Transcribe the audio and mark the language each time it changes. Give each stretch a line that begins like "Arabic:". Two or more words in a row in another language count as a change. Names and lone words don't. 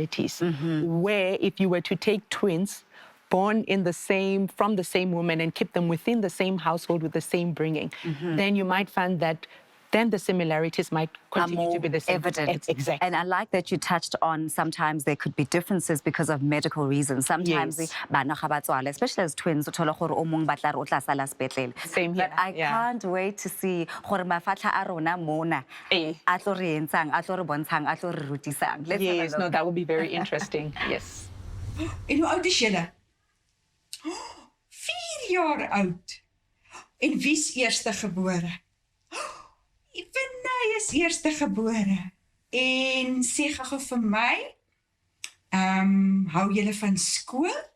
English: Where if you were to take twins, born from the same woman and keep them within the same household with the same bringing, then you might find that then the similarities might continue to be the same. Evident. Exactly. And I like that you touched on sometimes there could be differences because of medical reasons. Sometimes, Yes. especially as twins, Same here. but I can't wait to see
Tswana: gore mafatla a rona mona
English: Eh.
Tswana: a tlo re etsang, a tlo re bontshang, a tlo re rutisang.
English: Let's have a Yes, look. no, that would be very interesting. Yes.
Afrikaans: En hoe oud is julle? 4 jaar oud. En wie's eerste gebore? Ivenay is eerste gebore. En sê gou vir my, hou julle van skool?